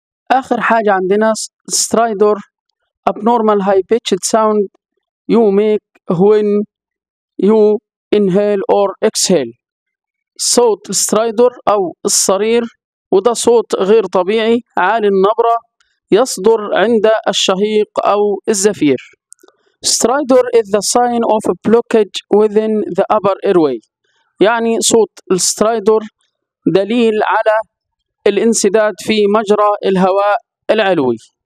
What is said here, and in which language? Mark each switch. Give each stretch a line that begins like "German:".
Arabic: آخر حاجة عندنا
English: stridor abnormal high pitched sound you make when you inhale or exhale.
Arabic: صوت السترايدر أو الصرير، وده صوت غير طبيعي عالي النبرة يصدر عند الشهيق أو الزفير.
English: Stridor is the sign of a blockage within the upper airway،
Arabic: يعني صوت السترايدر دليل على الانسداد في مجرى الهواء العلوي.